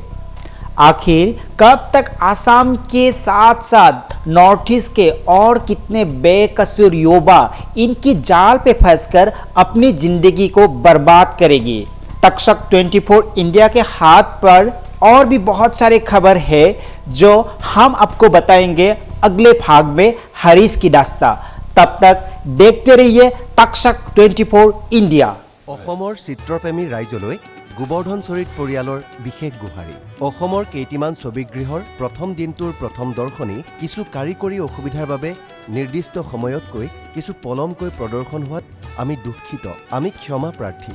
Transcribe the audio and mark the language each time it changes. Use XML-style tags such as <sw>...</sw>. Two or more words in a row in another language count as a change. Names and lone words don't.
<hi>आखिर कब तक आसाम के साथ साथ नॉर्थ ईस्ट के और कितने बेकसूर युवा इनकी जाल पे फंसकर अपनी जिंदगी को बर्बाद करेगी? तक्षक 24 इंडिया के हाथ पर और भी बहुत सारे खबर है जो हम आपको बताएंगे अगले भाग में हरीश की दास्तां। तब तक देखते रहिए तक्षक 24 इंडिया।</hi> <as>অসমৰ চিত্ৰপ্ৰেমী ৰাইজলৈ গোবৰ্ধন চৰিত পৰিয়ালৰ বিশেষ গুহাৰি। অসমৰ কেইটিমান ছবিগৃহৰ প্ৰথম দিনটোৰ প্ৰথম দৰ্শনী কিছু কাৰিকৰী অসুবিধাৰ বাবে নিৰ্দিষ্ট সময়তকৈ কিছু পলমকৈ প্ৰদৰ্শন হোৱাত আমি দুঃখিত, আমি ক্ষমা প্ৰাৰ্থী।</as>